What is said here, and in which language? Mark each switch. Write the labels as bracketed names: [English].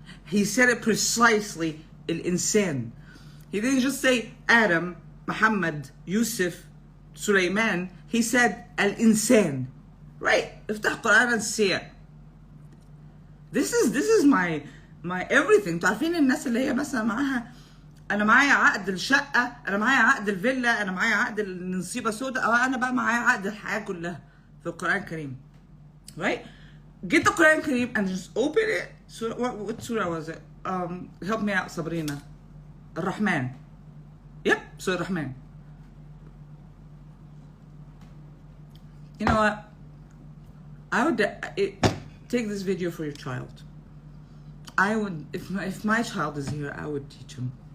[English] He said it precisely, al-insan. He didn't just say Adam, Muhammad, Yusuf, Sulaiman. He said al-insan. Right? [Arabic] افتح [English] Quran and see it. This is my everything. [Arabic] تعرفين الناس اللي هي مثلا معاها، انا معايا عقد الشقه، انا معايا عقد الفيلا، انا معايا عقد النصيبه سوداء، او انا بقى معايا عقد الحياه كلها في القران الكريم. [English] Right? Get the Quran Kareem and just open it. What surah was it? Help me out, Sabrina. Ar-Rahman. Yep, Surah Ar-Rahman. You know what? I would take this video for your child. I would, if my child is here, I would teach him.